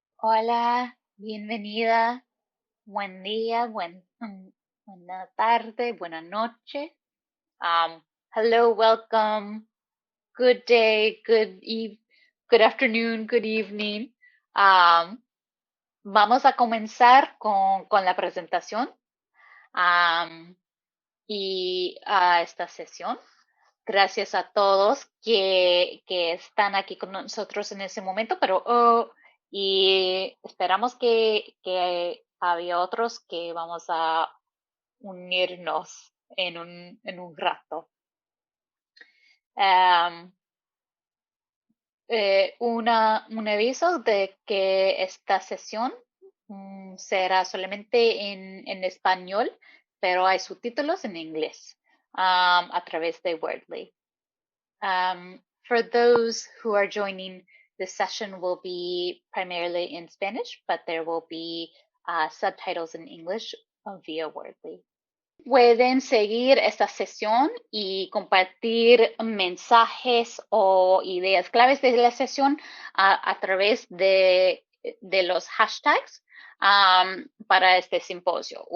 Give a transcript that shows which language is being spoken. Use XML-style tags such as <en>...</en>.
<es>Hola, bienvenida, buen día, buena tarde, buena noche.</es> <en>Hello, welcome, good day, good afternoon, good evening.</en> <es>Um, Vamos a comenzar con la presentación um, y a esta sesión. Gracias a todos que están aquí con nosotros en ese momento, y esperamos que había otros que vamos a unirnos en un rato. Am, un aviso de que esta sesión será solamente en español, pero hay subtítulos en inglés a través de Wordly.</es> <en>For those who are joining, the session will be primarily in Spanish, but there will be subtitles in English via Wordly.</en> <es>Pueden seguir esta sesión y compartir mensajes o ideas claves de la sesión a través de los hashtags para este simposio.</es>